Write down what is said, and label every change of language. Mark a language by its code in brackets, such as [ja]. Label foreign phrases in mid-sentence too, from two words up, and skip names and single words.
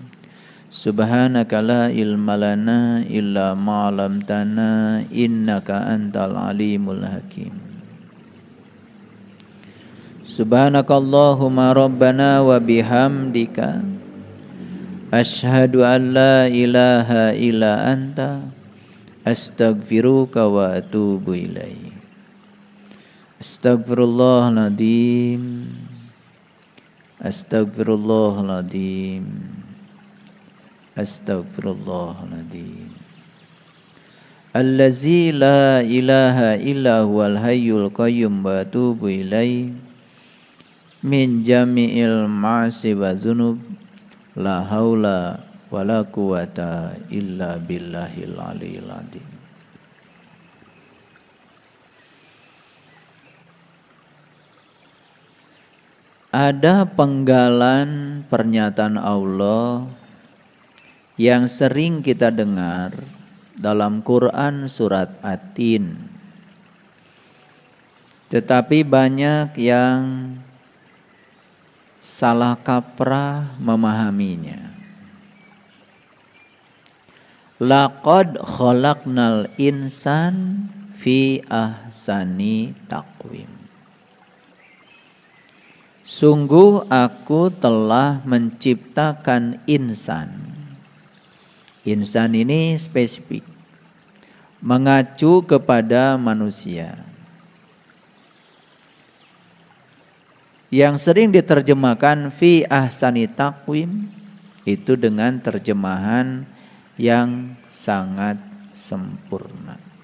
[ar] سبحانك لا علم لنا إلا ما علمتنا إنك أنت العليم الحكيم. سبحانك اللهم ربنا وبحمدك أشهد أن لا إله إلا أنت أستغفرك وأتوب إليك. أستغفر الله العظيم أستغفر الله العظيم أستغفر الله العظيم. الذي لا إله إلا هو الحي القيوم وأتوب إليك. من جميع المعاصي والذنوب لا حول ولا قوة إلا بالله العلي العظيم. [id] Ada penggalan pernyataan Allah yang sering kita dengar dalam Quran surat At-Tin, tetapi banyak yang salah kaprah memahaminya. [ar] لقد خلقنا الإنسان في أحسن تقويم. [id] Sungguh aku telah menciptakan insan. Insan ini spesifik, mengacu kepada manusia. Yang sering diterjemahkan [ar] في أحسن تقويم [id] itu dengan terjemahan yang sangat sempurna.